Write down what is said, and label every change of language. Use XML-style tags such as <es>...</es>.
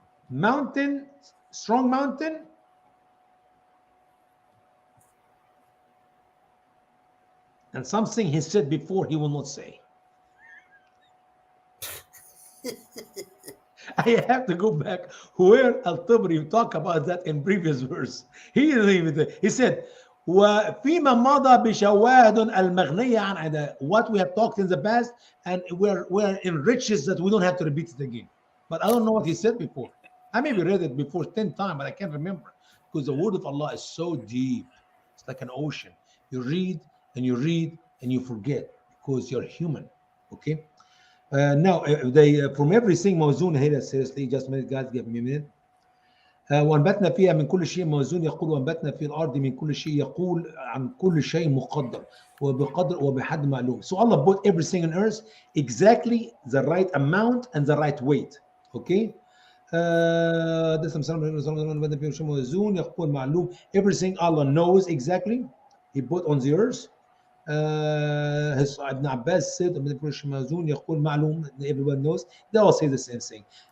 <en>Mountain, strong mountain, and something he said before he will not say. I have to go back where Al-Tabri talk about that in previous verse. He didn't even, he said,</en> <ar>وفيما مضى بشواهد المغنية عن أداء.</ar> <en>What we have talked in the past, and we're in riches that we don't have to repeat it again. But I don't know what he said before. I maybe read it before 10 times, but I can't remember, because the word of Allah is so deep. It's like an ocean. You read and you read and you forget, because you're human. Okay. Now, they from everything موزون here. Seriously, just a minute, guys. Give me a minute.</en> <ar>وأنبتنا فيها من كل شيء موزون يقول وأنبتنا في الأرض من كل شيء يقول عن كل شيء مقدر وبقدر وبحد معلوم.</ar> <en>So Allah put everything on earth exactly the right amount and the right weight. Okay.</en> <ar>ده أنبتنا فيه شيء موزون يقول معلوم.</ar> <en>Everything Allah knows exactly. He put on the earth. Ibn Abbas said</en> <ar>يقول معلوم,</ar> <en>everyone knows. They all say the same thing.</en>